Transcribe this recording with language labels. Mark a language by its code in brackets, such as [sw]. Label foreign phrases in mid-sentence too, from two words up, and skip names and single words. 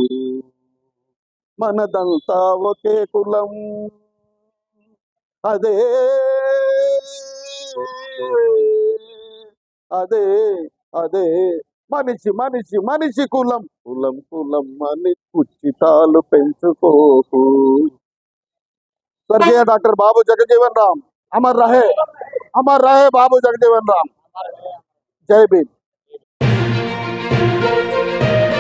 [te] మనదంతా ఒకే కులం అదే అదే అదే మనిషి మనిషి మనిషి కులం కులం కులం అని కుచితాలు పెంచుకోకు. [hi] स्वर्गीय डॉक्टर बाबू जगजीवन राम अमर रहे बाबू जगजीवन राम। जय भीम।